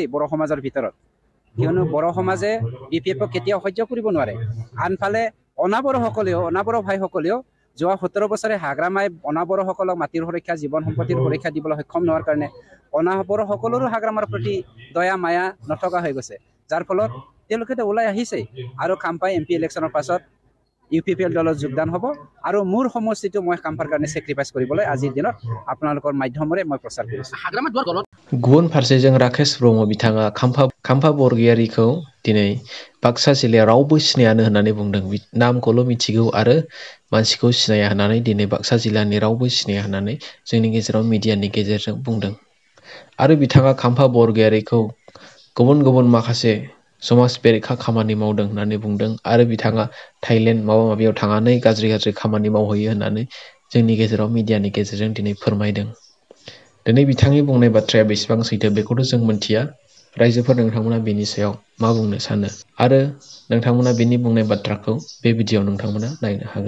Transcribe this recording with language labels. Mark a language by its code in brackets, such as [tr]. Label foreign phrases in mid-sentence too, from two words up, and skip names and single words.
[as] বড়ো সমাজৰ ভিতৰত কিয়নো বড়ো সমাজে BPF-ক কেতিয়াও সহ্য কৰিব নোৱাৰে আনফালে অনাবড়ো ভাইসকলেও যোৱা 17 বছৰে হাগ্ৰামাই অনাবড়োসকলক মাটিৰ সুৰক্ষা জীৱন সম্পত্তিৰ সুৰক্ষা দিবলৈ সক্ষম নোহোৱাৰ কাৰণে অনাবড়োসকলৰো হাগ্ৰামাৰ প্ৰতি দয়া মায়া নথকা হৈ গৈছে যাৰ ফলত তেওঁলোকে ওলাই আহিছে আৰু খাম্পাই MP ইলেকশ্যনৰ পাছত UPPL দলত যোগদান হ'ব আৰু মোৰ সমষ্টিটো মই খাম্পাৰ কাৰণে চেক্ৰিফাইচ কৰিবলৈ আজিৰ দিনত আপোনালোকৰ মাধ্যমেৰে মই প্ৰচাৰ কৰিছোঁ [brx] गुबुन फारसेजों राकेश ब्रह्म बिथाङा खाम्फा बरगयारीखौ दिनै बाक्सा जिल्लायाव रावबो सिनायानो होननानै बुंदों नामखौल' मिथिगौ आरो मानसिखौ सिनाया होननानै दिनै बाक्सा जिल्लानि रावबो सिनाया होननानै जोंनि गेजेराव मिडियानि गेजेरजों बुंदों आरो बिथाङा खाम्फा बरगयारीखौ गुबुन माखासे समाज बेरेखा खामानि मावदों होननानै बुंदों आरो बिथाङा थाइलेण्ड माबा माबियाव थांनानै गाज्रि खामानि मावहैयो होननानै जोंनि गेजेराव मिडियानि गेजेरजों दिनै फोरमायदों दिनै बिथांनि बुंनाय बाथ्राया बेसेबां सैथो बेखौथ' जों मिथिया रायजोफोर नोंथांमोना बेनि सायाव मा बुंनो सानो आरो नोंथांमोना बेनि बुंनाय बाथ्राखौ बे भिडिअ'आव नोंथांमोना नायनो हागोन